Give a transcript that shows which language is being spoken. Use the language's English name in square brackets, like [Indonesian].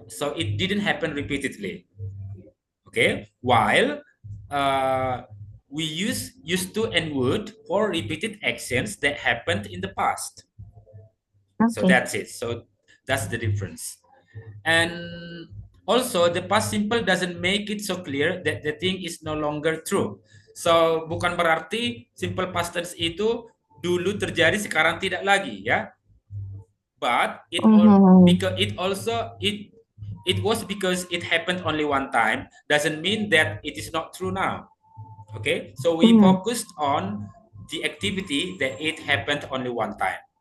[English] So it didn't happen repeatedly. Okay, while uh, we use used to and would for repeated actions that happened in the past. So Okay. that's it. So that's the difference. And also the past simple doesn't make it so clear that the thing is no longer true. [Indonesian] So bukan berarti simple past tense itu dulu terjadi sekarang tidak lagi ya. [English] But it all Mm-hmm. because it was because it happened only one time doesn't mean that it is not true now. Okay? So we Mm-hmm. focused on the activity that it happened only one time.